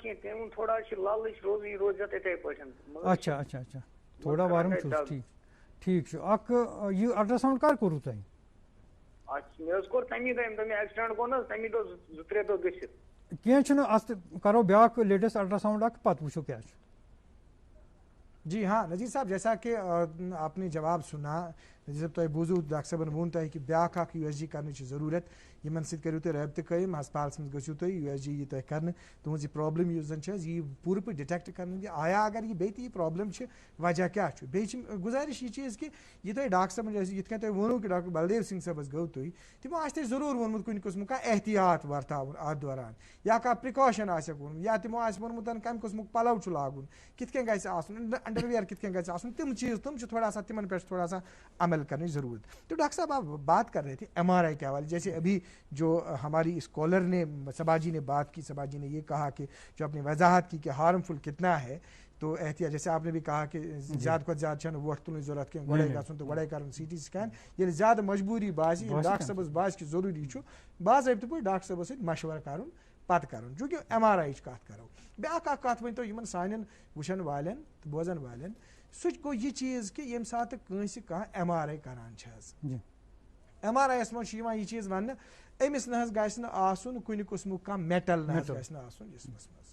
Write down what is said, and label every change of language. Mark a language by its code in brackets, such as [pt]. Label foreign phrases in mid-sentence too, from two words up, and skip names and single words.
[ks] اچھا اچھا اچھا تھوڑا ورم چھُس. ٹھیک ٹھیک چھُ. اکھ یہِ [en] ultrasound [ks] کر کوٚروٕ تۄہہِ؟ کینٛہہ چھُنہٕ, اتھ کرو بیاکھ [en] latest ultrasound [ks] اکھ پتہٕ وٕچھو کیٛاہ چھُ. [ur] جی ہاں [ks] نذیر صاحب, جیسا کہ آپ نے جواب سنا, نذیر صاحب تہ بوزو ڈاکٹر صاحبن وون تہ کہ بیاکھ اکھ [ur] یو ایس جی کرنے کی ضرورت, [ks] یمن سۭتۍ کٔرِو تُہۍ رٲبطہٕ قٲیِم, ہسپتالس منٛز گٔژھِو تُہۍ, یو ایس جی یی تۄہہِ کرنہٕ, تُہنٛز یہِ پرابلم یُس زن چھِ یہِ پوٗرٕ پٲٹھۍ ڈِٹیکٹ کرنہٕ, آیا اگر یہِ بیٚیہِ تہِ یہِ پرابلم چھِ وجہ کیٛاہ چھُ. بیٚیہِ چھِ گُزٲرِش یہِ چیٖز کہِ یہِ تۄہہِ ڈاکٹر صٲبن یِتھ کٔنۍ تۄہہِ ووٚنوُ کہِ ڈاکٹر بلدیو سنگھ صٲبس گوٚو تُہۍ, تِمو آسہِ تۄہہِ ضروٗر ووٚنمُت کُنہِ قٕسمُک کانٛہہ احتِیاط ورتاوُن اتھ دوران, یا کانٛہہ پرٛکاشن آسٮ۪کھ ووٚنمُت, یا تِمو آسہِ ووٚنمُت کمہِ قٕسمُک پلو چھُ لاگُن, کِتھ کٔنۍ گژھِ آسُن, انڈروِیر کِتھ کٔنۍ گژھِ آسُن, تِم چیٖز تِم چھِ [ur] تھوڑا سا [ks] تِمن پٮ۪ٹھ [ur] تھوڑا سا [ks] عمل کرنٕچ ضروٗرت. [ur] تو ڈاکٹر صاحب آپ بات کر رہے تھے ایم آر آئی کے حوالے, جیسے ابھی جو ہماری اس کالر نے صبا جی نے بات کی, صبا جی نے یہ کہا کہ جو اپنی وضاحت کی کہ ہارمفل کتنا ہے, تو احتیاط جیسے آپ نے بھی کہا کہ [ks] زیادہ کھۄتہٕ زیادہ چھنہٕ ووٹ تُلنٕچ ضروٗرت کینٛہہ, گۄڈے گژھُن تہٕ گۄڈے کرُن سی ٹی سکین, ییٚلہِ زیادٕ مجبوٗری باسہِ, ییٚلہِ ڈاکٹر صٲبس باسہِ کہِ ضروٗری چھُ, باضٲبطہٕ پٲٹھۍ ڈاکٹر صٲبس سۭتۍ مشورٕ کرُن پتہٕ کرُن. چوٗنٛکہِ ایم آر آئی کتھ کرو, بیاکھ اکھ کتھ ؤنۍتو یِمن سانٮ۪ن وٕچھن والٮ۪ن تہٕ بوزن والٮ۪ن, سُہ گوٚو یہِ چیٖز کہِ ییٚمہِ ساتہٕ کٲنٛسہِ کانٛہہ ایم آر آئی کران چھِ حظ, ایم آر آئی یس منٛز چھُ یِوان یہِ چیٖز وننہٕ, أمِس نہ حظ گژھِ نہٕ آسُن کُنہِ قٕسمُک کانٛہہ میٹل نہ حظ گژھِ نہٕ آسُن جسمس منٛز.